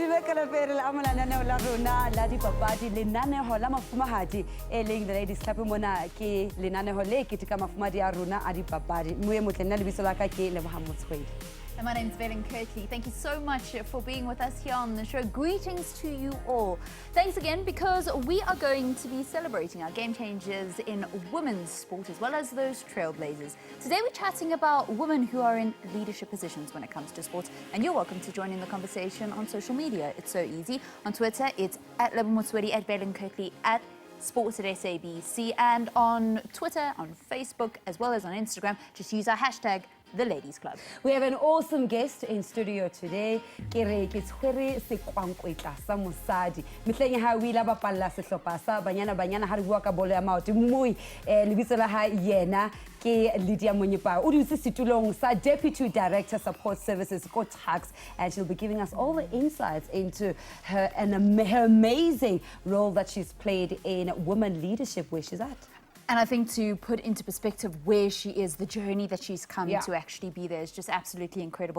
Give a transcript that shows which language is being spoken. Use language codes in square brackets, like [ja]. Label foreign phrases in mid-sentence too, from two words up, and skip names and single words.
[st] ka la pere la amala lenaneo la rona la dipapadi lenaneo la mafumahadi e leng the ladies club mona ke lenaneo le ke tika mafumahadi a rona a dipapadi moe motle nna lebitso la ka ke Lebo Motsoeli. [en] And my name's Vaylen Kirtley. Thank you so much for being with us here on the show. Greetings to you all. Thanks again, because we are going to be celebrating our game changers in women's sport as well as those trailblazers. Today we're chatting about women who are in leadership positions when it comes to sports, and you're welcome to join in the conversation on social media. It's so easy. On Twitter, it's at Lebo Motsoeli, at Vaylen Kirtley, at Sports at SABC, and on Twitter, on Facebook, as well as on Instagram, just use our hashtag The Ladies Club. We have an awesome guest in studio today. [st] Kere ke tshwere sekwankwe sa mosadi. Mehleng ha o ila bapalla sehlopha sa Banyana Banyana ha re bua ka bolo ya maoto mui lebitso la ha yena ke Lydia Mpnyepao. O dutse setulong sa Deputy Director Support Services ko Tux, [en] and she'll be giving us all the insights into her amazing role that she's played in women leadership where she's at. And I think to put into perspective where she is, the journey that she's come to actually be there is just absolutely incredible.